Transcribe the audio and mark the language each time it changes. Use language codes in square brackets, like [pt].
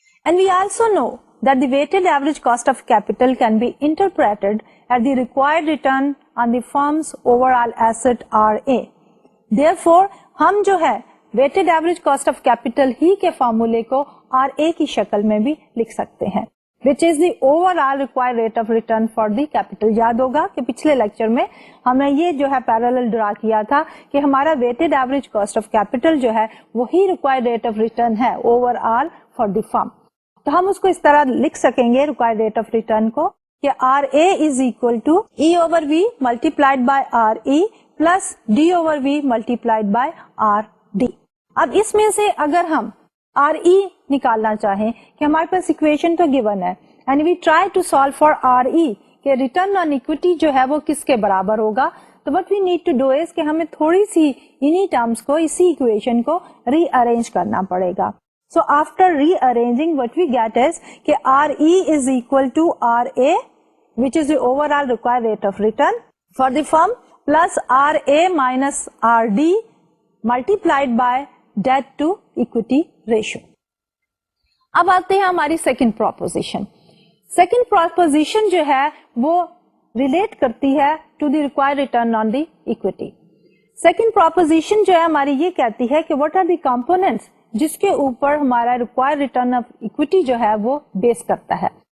[en] And we also know that the weighted average cost of capital can be interpreted as the required return on the firm's overall asset RA. [hi] Therefore, हम जो है weighted average cost of capital ही के फॉर्मूले को RA की शक्ल में भी लिख सकते हैं, [en] which is the overall required rate of return for the capital. [hi] याद होगा कि पिछले लेक्चर में हमने ये जो है पैरेलल ड्रा किया था कि हमारा weighted average cost of capital जो है वही required rate of return है overall for the firm. तो हम उसको इस तरह लिख सकेंगे required rate of return को कि [en] RA is equal to E over V multiplied by RE plus D over V multiplied by RD. [hi] अब इसमें से अगर हम RE निकालना चाहें कि हमारे पास इक्वेशन तो गिवन है [en] and we try to solve for RE [hi] कि रिटर्न ऑन इक्विटी जो है वो किसके बराबर होगा, तो [en] what we need to do is [hi] कि हमें थोड़ी सी इन्हीं टर्म्स को इसी इक्वेशन को रीअरेंज करना पड़ेगा. [en] So after rearranging what we get is कि RE is equal to RA which is the overall required rate of return for the firm plus RA minus RD multiplied by debt to equity ratio. [hi] अब आते हैं हमारी second proposition. Second proposition जो है वो relate करती है [en] To the required return on the equity. [hi] Second proposition जो है हमारी ये कहती है कि [en] what are the components [hi] जिसके ऊपर हमारा रिक्वायर्ड रिटर्न ऑफ इक्विटी जो है वो बेस करता है.